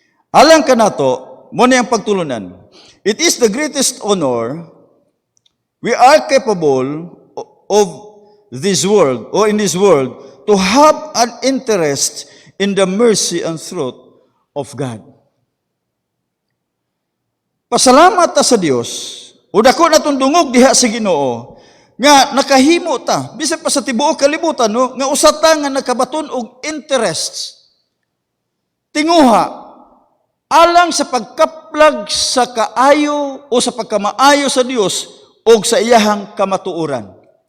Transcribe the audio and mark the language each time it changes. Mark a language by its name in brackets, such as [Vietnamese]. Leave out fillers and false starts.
[Cebuano] Alang ka nato, muna ang pagtulunan. [English] It is the greatest honor we are capable of this world, or in this world, to have an interest in the mercy and truth of God. [Cebuano] Pasalamat ta sa Dios, o dako natong dungog diha sa Ginoo, nga nakahimo ta, bisan pa sa tibuok kalibutan, no, nga usata nga nakabaton og interest, tinguha, alang sa pagkaplag sa kaayo o sa pagkamaayo sa Dios o sa iyahang kamatuoran.